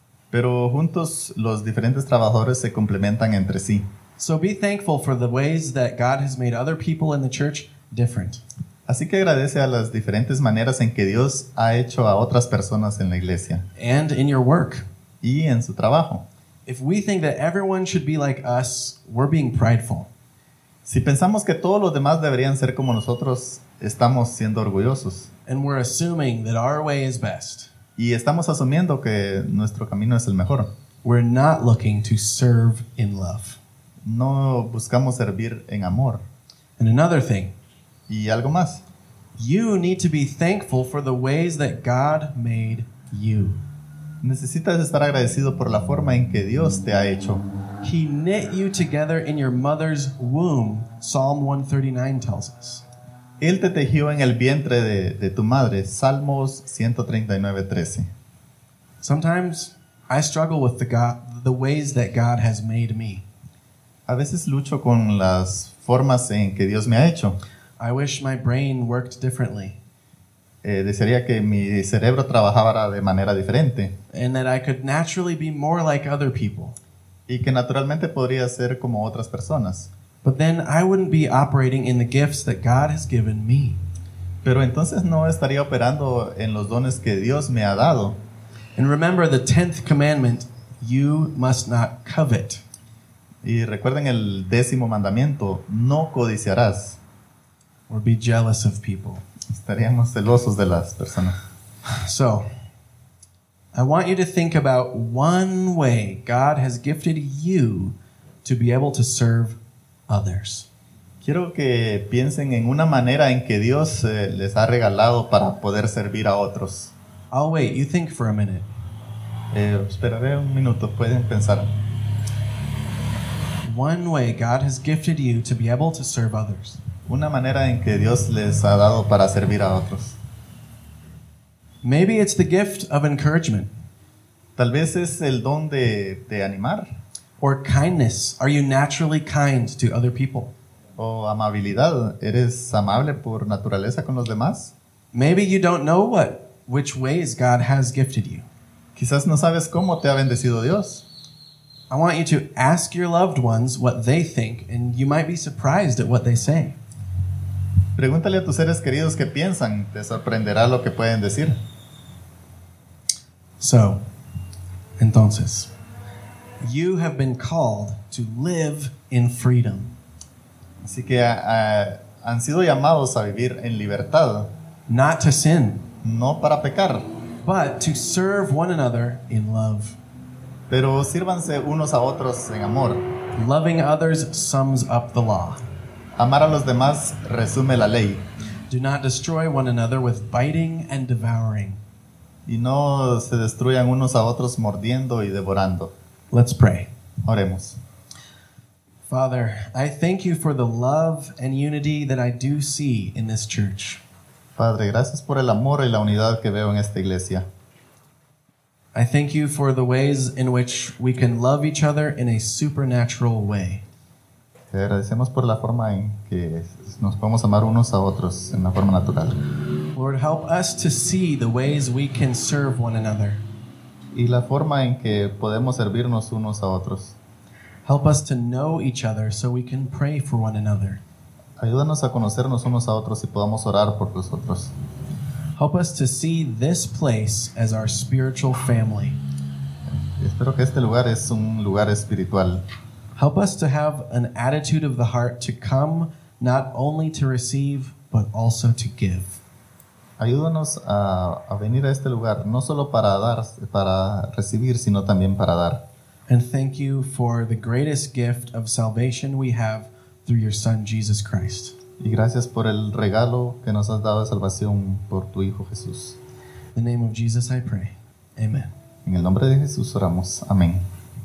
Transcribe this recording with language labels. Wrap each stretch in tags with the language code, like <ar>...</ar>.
<es>Pero juntos, los diferentes trabajadores se complementan entre sí.</es> <en>So be thankful for the ways that God has made other people in the church different.</en> <es>Así que agradece a las diferentes maneras en que Dios ha hecho a otras personas en la iglesia.</es> <en>And in your work.</en> <es>Y en su trabajo.</es> <en>If we think that everyone should be like us, we're being prideful.</en> <es>Si pensamos que todos los demás deberían ser como nosotros, estamos siendo orgullosos.</es> <en>And we're assuming that our way is best.</en> <es>Y estamos asumiendo que nuestro camino es el mejor.</es> <en>We're not looking to serve in love.</en> <es>No buscamos servir en amor.</es> <en>And another thing.</en> <es>Y algo más.</es> <en>You need to be thankful for the ways that God made you.</en> <es>Necesitas estar agradecido por la forma en que Dios te ha hecho.</es> <en>He knit you together in your mother's womb, Psalm 139 tells us.</en> <es>Él te tejió en el vientre de tu madre, Salmos 139:13.</es> <en>Sometimes I struggle with the ways that God has made me.</en> <es>A veces lucho con las formas en que Dios me ha hecho.</es> <en>I wish my brain worked differently.</en> <es>Desearía que mi cerebro trabajara de manera diferente.</es> <en>And that I could naturally be more like other people.</en> <es>Y que naturalmente podría ser como otras personas.</es> <en>But then I wouldn't be operating in the gifts that God has given me.</en> <es>Pero entonces no estaría operando en los dones que Dios me ha dado.</es> <en>And remember the 10th commandment, you must not covet.</en> <es>Y recuerden el décimo mandamiento, no codiciarás.</es> <en>Or be jealous of people.</en> <es>Estaríamos celosos de las personas.</es> <en>So, I want you to think about one way God has gifted you to be able to serve others.</en> <es>Quiero que piensen en una manera en que Dios les ha regalado para poder servir a otros.</es> <en>I'll wait, you think for a minute.</en> <es>Esperaré un minuto, pueden pensar.</es> <en>One way God has gifted you to be able to serve others.</en> <es>Una manera en que Dios les ha dado para servir a otros.</es> <en>Maybe it's the gift of encouragement.</en> <es>Tal vez es el don de animar.</es> <en>Or kindness. Are you naturally kind to other people?</en> <es>O amabilidad. ¿Eres amable por naturaleza con los demás?</es> <en>Maybe you don't know which ways God has gifted you.</en> <es>Quizás no sabes cómo te ha bendecido Dios.</es> <en>I want you to ask your loved ones what they think, and you might be surprised at what they say.</en> <es>Pregúntale a tus seres queridos qué piensan. Te sorprenderá lo que pueden decir.</es> <en>So, entonces, you have been called to live in freedom.</en> <es>Así que han sido llamados a vivir en libertad.</es> <en>Not to sin.</en> <es>No para pecar.</es> <en>But to serve one another in love.</en> <es>Pero sírvanse unos a otros en amor.</es> <en>Loving others sums up the law.</en> <es>Amar a los demás resume la ley.</es> <en>Do not destroy one another with biting and devouring.</en> <es>Y no se destruyan unos a otros mordiendo y devorando.</es> <en>Let's pray.</en> <es>Oremos.</es> <en>Father, I thank you for the love and unity that I do see in this church.</en> <es>Padre, gracias por el amor y la unidad que veo en esta iglesia.</es> <en>I thank you for the ways in which we can love each other in a supernatural way.</en> <es>Te agradecemos por la forma en que nos podemos amar unos a otros en una forma natural.</es> <en>Lord, help us to see the ways we can serve one another.</en> <es>Y la forma en que podemos servirnos unos a otros.</es> <en>Help us to know each other so we can pray for one another.</en> <es>Ayúdanos a conocernos unos a otros y podamos orar por los otros.</es> <en>Help us to see this place as our spiritual family.</en> <es>Espero que este lugar es un lugar espiritual.</es> <en>Help us to have an attitude of the heart to come not only to receive, but also to give.</en> <es>Ayúdanos a venir a este lugar, no solo para dar, para recibir, sino también para dar.</es> <en>And thank you for the greatest gift of salvation we have through your Son, Jesus Christ.</en> <es>Y gracias por el regalo que nos has dado de salvación por tu Hijo Jesús.</es> <en>In the name of Jesus I pray. Amen.</en> <es>En el nombre de Jesús oramos. Amén.</es>